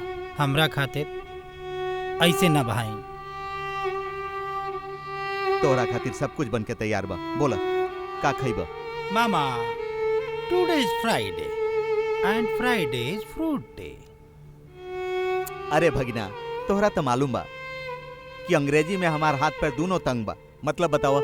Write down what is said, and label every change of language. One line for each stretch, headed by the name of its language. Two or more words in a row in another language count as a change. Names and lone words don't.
Bhojpuri: हमरा खातिर ऐसे ना बहाई। तोहरा खातिर सब कुछ बन के तैयार बा। बोला का खइबा? मामा,
English: today is Friday and Friday is fruit day.
Bhojpuri: अरे भगिना, तोहरा तो मालूम बा कि अंग्रेजी में हमार हाथ पैर दोनों तंग बा। मतलब बतावा।